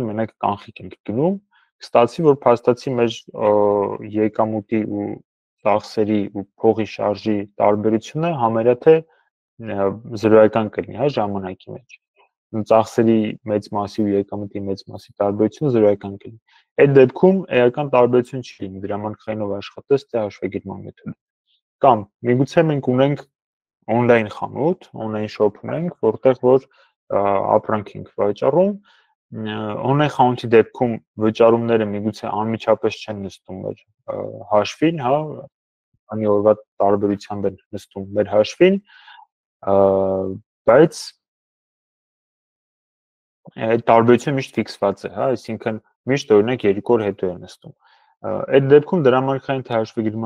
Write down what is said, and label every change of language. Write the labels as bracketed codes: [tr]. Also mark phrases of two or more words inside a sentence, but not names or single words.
[hy] մենակ կանխիկ ենք գնում, կստացվի, որ փաստացի մեր եկամուտի ու ծախսերի ու փողի շարժի տարբերությունը համարյա թե զրոյական կլինի, հա, ժամանակի մեջ։ Ծախսերի մեծ մասի ու եկամուտի մեծ մասի տարբերությունը զրոյական կլինի։ Այդ դեպքում էական տարբերություն չի լինի դրամարկղայինով աշխատես թե հաշվեկիրման մեթոդով։ Կամ միգուցե մենք ունենք on-line խանութ, [en] on-line shop [hy] ունենք, որտեղ որ ապրանք ենք վաճառում, [en] on account- [hy] ի դեպքում վճարումները միգուցե անմիջապես չեն նստում մեր հաշվին, հա, քանի օրվա տարբերությամբ են նստում մեր հաշվին, բայց այդ տարբերությունը միշտ ֆիքսված է, հա, այսինքն միշտ օրինակ 2 օր հետո է նստում։ Այդ դեպքում դրամարկղային թե հաշվեգիրման